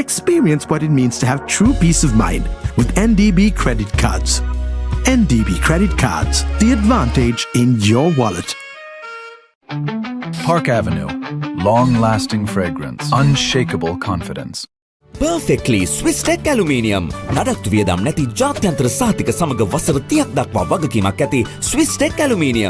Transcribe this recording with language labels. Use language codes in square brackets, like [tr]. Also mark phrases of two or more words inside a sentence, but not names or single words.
[en] Experience what it means to have true peace of mind with NDB credit cards. NDB credit cards, the advantage in your wallet. Park Avenue. Long-lasting fragrance. Unshakable confidence. Perfectly Swiss Tech Aluminium. [si] නඩත්තු වියදම් නැති ජාත්‍යන්තර සාතික සමග වසර 30ක් දක්වා වගකීමක් ඇති Swiss Tech Aluminium.